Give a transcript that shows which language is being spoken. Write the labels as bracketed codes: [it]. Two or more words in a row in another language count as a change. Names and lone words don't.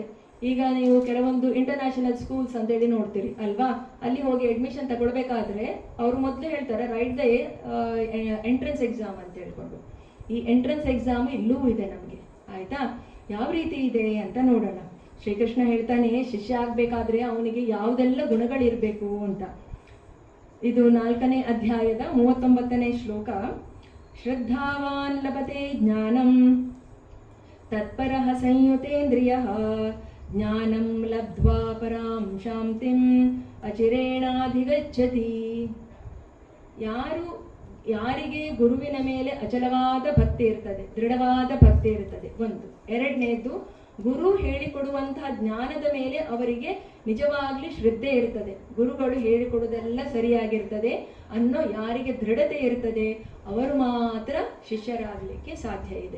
[kn] ಈಗ ನೀವು ಕೆಲವೊಂದು [en] international schools [kn] ಅಂತೇಳಿ ನೋಡ್ತೀರಿ ಅಲ್ವಾ, ಅಲ್ಲಿ ಹೋಗಿ ಅಡ್ಮಿಷನ್ ತಗೊಳ್ಬೇಕಾದ್ರೆ ಅವ್ರು ಮೊದಲು ಹೇಳ್ತಾರೆ [en] write the entrance exam [kn] ಅಂತ ಹೇಳ್ಕೊಂಡು. ಈ [en] entrance exam [kn] ಇಲ್ಲೂ ಇದೆ ನಮ್ಗೆ ಆಯ್ತಾ. ಯಾವ ರೀತಿ ಇದೆ ಅಂತ ನೋಡೋಣ. ಶ್ರೀಕೃಷ್ಣ ಹೇಳ್ತಾನೆ ಶಿಷ್ಯ ಆಗ್ಬೇಕಾದ್ರೆ ಅವನಿಗೆ ಯಾವುದೆಲ್ಲ ಗುಣಗಳಿರ್ಬೇಕು ಅಂತ. ಇದು 4ನೇ ಅಧ್ಯಾಯದ 39ನೇ ಶ್ಲೋಕ. [sa] ಶ್ರದ್ಧಾವಾನ್ ಲಭತೆ ಜ್ಞಾನಂ ತತ್ಪರಃ ಸಂಯುತೇಂದ್ರಿಯಃ ಜ್ಞಾನಂ ಲಬ್ಧ್ವಾ ಪರಾಂ ಶಾಂತಿಂ ಅಚಿರೇಣಾಧಿಗಚ್ಚತಿ. [kn] ಯಾರಿಗೆ ಗುರುವಿನ ಮೇಲೆ ಅಚಲವಾದ ಭಕ್ತಿ ಇರ್ತದೆ, ದೃಢವಾದ ಭಕ್ತಿ ಇರ್ತದೆ ಒಂದು. ಎರಡನೇದು ಗುರು ಹೇಳಿಕೊಡುವಂತಹ ಜ್ಞಾನದ ಮೇಲೆ ಅವರಿಗೆ ನಿಜವಾಗ್ಲಿ ಶ್ರದ್ಧೆ ಇರ್ತದೆ, ಗುರುಗಳು ಹೇಳಿಕೊಡುವುದೆಲ್ಲ ಸರಿಯಾಗಿರ್ತದೆ ಅನ್ನೋ ಯಾರಿಗೆ ದೃಢತೆ ಇರ್ತದೆ ಅವರು ಮಾತ್ರ ಶಿಷ್ಯರಾಗಲಿಕ್ಕೆ ಸಾಧ್ಯ ಇದೆ.